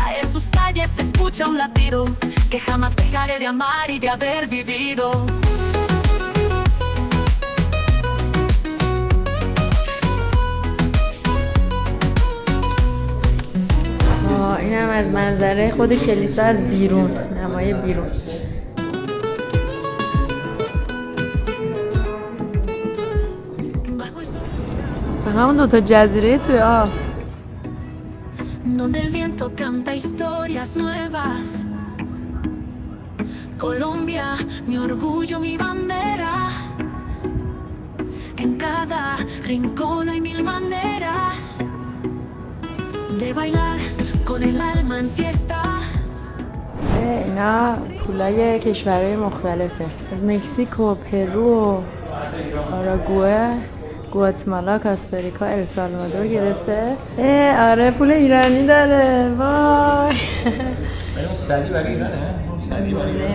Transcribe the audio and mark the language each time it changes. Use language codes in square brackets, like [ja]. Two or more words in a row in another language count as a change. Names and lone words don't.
[es] En sus calles se escucha un latido que jamás dejaré de amar y de haber vivido. [fa] این هم از منظره خود کلیسا از بیرون، نمای بیرون. همون دوتا جزیره توی آب. [es] Donde el viento canta historias nuevas. Colombia, mi orgullo, mi bandera. En cada rincón hay mil maneras de bailar con el alma en fiesta. [fa] اینا پولای کشورهای مختلفه. از مکزیک و پرو و آراگوئه، گواتمالا، کاستاریکا، السالوادور گرفته. آره پول ایرانی داره. وای. اون صدی برای ایرانه؟ صدی برای ایران.